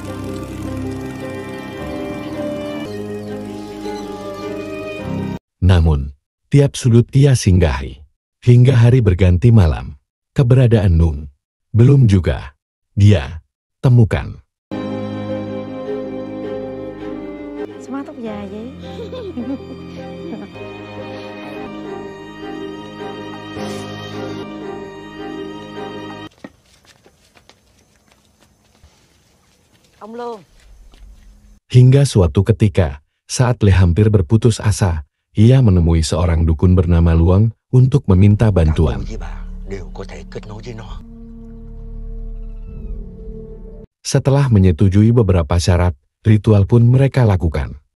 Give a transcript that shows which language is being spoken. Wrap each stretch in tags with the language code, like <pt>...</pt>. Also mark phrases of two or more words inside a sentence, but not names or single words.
<id>Namun, tiap sudut ia singgahi. Hingga hari berganti malam, keberadaan Nung belum juga dia temukan.</id> <vi>Smart tóc dài vậy. Ông Lương.</vi> <id>Hingga suatu ketika, saat Li hampir berputus asa, ia menemui seorang dukun bernama Luang untuk meminta bantuan. Setelah menyetujui beberapa syarat, ritual pun mereka lakukan.</id>